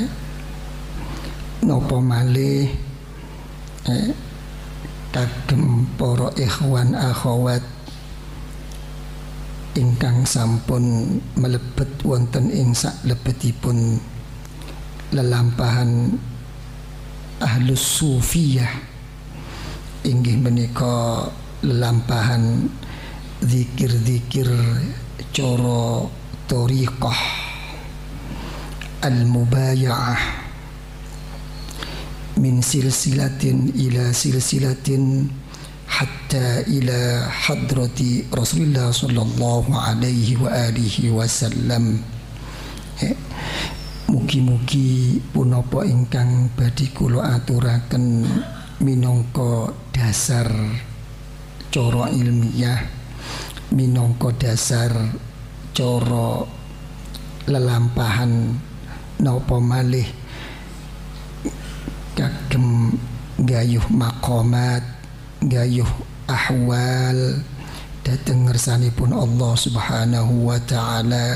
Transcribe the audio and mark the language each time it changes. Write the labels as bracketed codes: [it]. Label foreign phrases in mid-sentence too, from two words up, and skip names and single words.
[jv] Napa malih kagem para ikhwan akhwat ingkang sampun melebet wonten ing saklebetipun lelampahan [ar] أهل الصوفية, [jv] inggih menika lelampahan zikir-zikir cara thariqah [ar] المبايعة من سلسلة إلى سلسلة حتى إلى حضرة رسول الله صلى الله عليه وعلى آله وسلم. [jv] Mugi-mugi punapa ingkang badhe kula aturaken minangka dasar cara ilmiah, minangka dasar cara lelampahan napa malih kagem gayuh maqamat, gayuh ahwal dhateng ngersanipun [ar] الله سبحانه وتعالى.